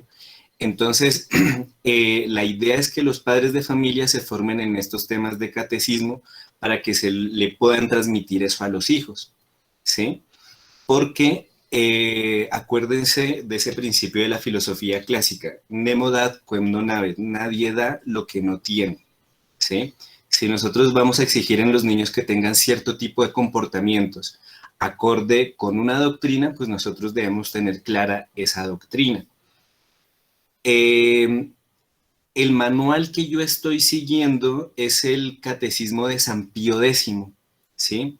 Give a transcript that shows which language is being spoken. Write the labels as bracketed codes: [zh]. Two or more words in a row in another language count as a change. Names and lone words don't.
[es] Entonces, la idea es que los padres de familia se formen en estos temas de catecismo para que se le puedan transmitir eso a los hijos, ¿sí? Porque acuérdense de ese principio de la filosofía clásica, [la] nemo dat quem non habet, [es] nadie da lo que no tiene, ¿sí? Si nosotros vamos a exigir en los niños que tengan cierto tipo de comportamientos acorde con una doctrina, pues nosotros debemos tener clara esa doctrina. El manual que yo estoy siguiendo es el Catecismo de San Pío X, ¿sí?